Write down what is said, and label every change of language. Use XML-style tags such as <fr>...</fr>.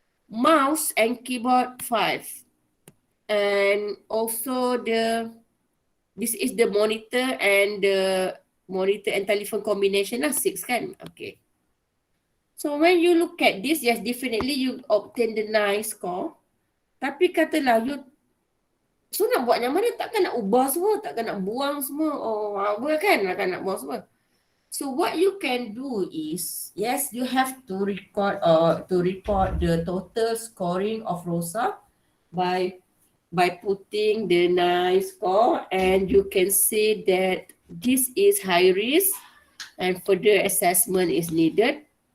<en>Mouse and keyboard 5. And also this is the monitor and telephone combination lah, 6 kan? Okay. So when you look at this, yes, definitely you obtain the 9 score.</en> <ms>Tapi katalah</ms> <en>you, so</en> <ms>nak buat yang mana? Takkan nak ubah semua, takkan nak buang semua. Oh, apa kan? Takkan nak buang semua.</ms> <en>So what you can do is, yes, you have to report the total scoring of ROSA by putting the 9 score, and you can see that this is high risk and further assessment is needed.</en>